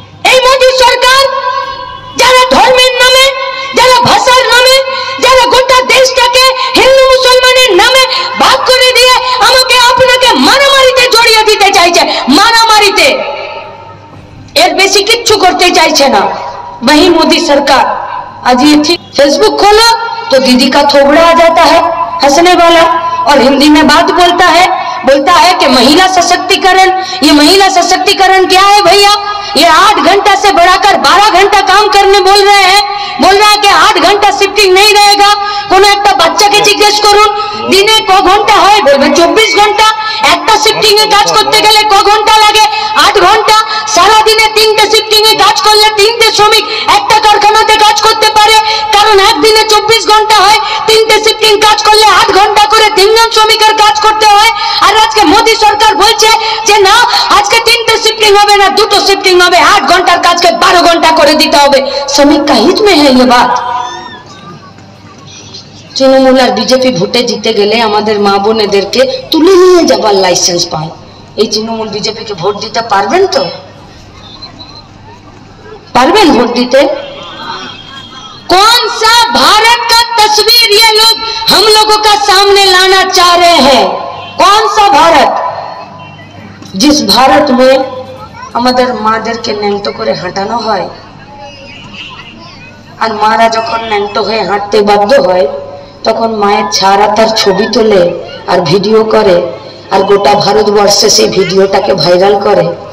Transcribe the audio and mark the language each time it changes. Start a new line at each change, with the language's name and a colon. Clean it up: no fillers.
Bangla: এই মোদী সরকার যারা ধর্মের নামে, যারা ভাষার নামে, যারা গোটা দেশটাকে হিন্দু মুসলমানের নামে ভাগ করে দিয়ে আমাকে আপনাকে মারামারিতে জড়িয়ে দিতে চাইছে, মারামারিতে, এর বেশি কিচ্ছু করতে চাইছে না
Hindi: वही मोदी सरकार। आज ये ठीक फेसबुक खोला तो दीदी का थोबड़ा आ जाता है हंसने वाला, और हिंदी में बात बोलता है कि महिला सशक्तिकरण। ये महिला सशक्तिकरण क्या है भैया? ये 8 घंटा से बढ़ाकर 12 घंटा काम करने बोल रहे हैं। बोल रहा है कि 8 घंटा शिफ्टिंग नहीं रहेगा।
Bangla: কোনো একটা বাচ্চাকে জিজ্ঞেস করুন দিনে ক ঘন্টা হয়, বলবে 24 ঘন্টা। একটা শিফটিং এ কাজ করতে গেলে ক ঘন্টা লাগে? 8 ঘন্টা। সারা দিনে 3টে শিফটিং এ কাজ করলে 3টে শ্রমিক একটা কারখানাতে কাজ করতে পারে, কারণ একদিনে 24 ঘন্টা হয়। 3টে শিফটিং কাজ করলে 8 ঘন্টা করে 3 জন শ্রমিকের কাজ করতে হয়। আর আজকে মোদী সরকার বলছে যে না, আজকে 3টে শিফটিং হবে না, 2টো শিফটিং হবে, 8 ঘন্টার কাজকে 12 ঘন্টা করে দিতে হবে।
Hindi: শ্রমিক का हित में है ये बात।
Bangla: তৃণমূল আর বিজেপি ভোটে জিতে গেলে আমাদের মা বোনেদেরকে তুলে নিয়ে যাবার লাইসেন্স পায়। এই তৃণমূল বিজেপিকে ভোট দিতে পারবেন তো? পারবেন ভোট দিতে?
Hindi: कौन सा भारत का तस्वीर ये लोग हम लोगों का सामने लाना चाह रहे हैं? कौन सा भारत? जिस भारत में
Bangla: আমাদের মাদেরকে ন্যাংটো করে হাঁটানো হয়, আর মারা যখন ন্যাংটো হয়ে হাঁটতে বাধ্য হয় তখন মায়ের ছাড়া তার ছবি তোলে আর ভিডিও করে, আর গোটা ভারতবর্ষে সেই ভিডিওটাকে ভাইরাল করে।